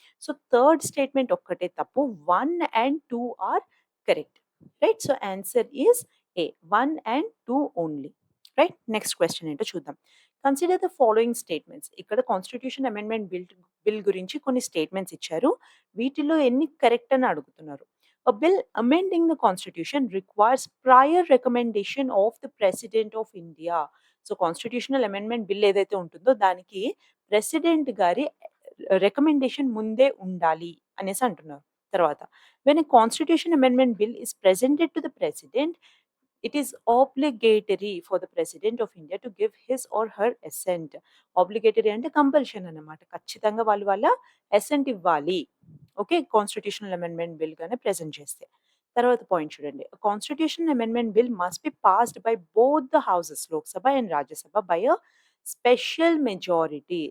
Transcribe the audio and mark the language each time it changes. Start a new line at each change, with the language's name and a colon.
English: so, third statement
Telugu: ఒక్కటే తప్పు.
English: 1 and 2 are correct. Right? So, answer is A. 1 and 2 only. Right? Next question
Telugu: ఏంటో చూద్దాం.
English: Consider the following statements.
Telugu: ఇక్కడ constitution amendment bill గురించి కొన్ని statements ఇచ్చారు. వీటిలో ఎన్ని కరెక్ట్ అని అడుగుతున్నారు.
English: A bill amending the constitution requires prior recommendation of the President of India.
Telugu: So, constitutional amendment bill ఏదైతే ఉంటుందో దానికి ప్రెసిడెంట్ గారి రికమెండేషన్ ముందే ఉండాలి అనేసి అంటున్నారు.
English: తర్వాత, when a constitution amendment bill is presented to the president, it is obligatory for the president of India to give his or her assent.
Telugu: Obligatory అంటే కంపల్షన్ అన్నమాట. ఖచ్చితంగా వాళ్ళు వాళ్ళ అసెంట్ ఇవ్వాలి. ఓకే. కాన్స్టిట్యూషనల్ అమెండ్మెంట్ బిల్ గాని present చేస్తే. తర్వాత point చూడండి.
English: Constitutional amendment bill must be passed by both the houses Lok Sabha and Rajya Sabha by a special majority.